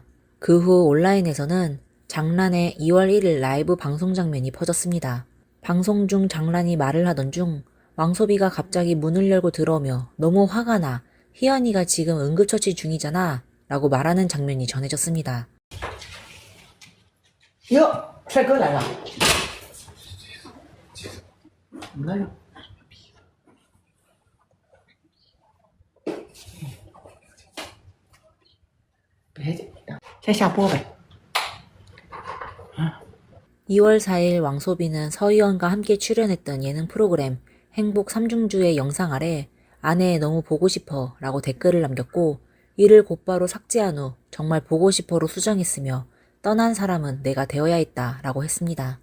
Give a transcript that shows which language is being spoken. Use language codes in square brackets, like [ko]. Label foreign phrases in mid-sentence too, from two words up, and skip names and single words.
[ko] 그 후 온라인에서는 장란의 2월 1일 라이브 방송 장면이 퍼졌습니다. 방송 중 장란이 말을 하던 중 왕소비가 갑자기 문을 열고 들어오며 너무 화가 나. 희연이가 지금 응급처치 중이잖아. 라고 말하는 장면이 전해졌습니다. [zh] 哟，帅哥来了。来了。别，先下播呗。 [ko] 2월 4일 왕소비는 서희원과 함께 출연했던 예능 프로그램 행복 3중주의 영상 아래 아내 너무 보고 싶어 라고 댓글을 남겼고 이를 곧바로 삭제한 후 정말 보고 싶어로 수정했으며 떠난 사람은 내가 되어야 했다 라고 했습니다.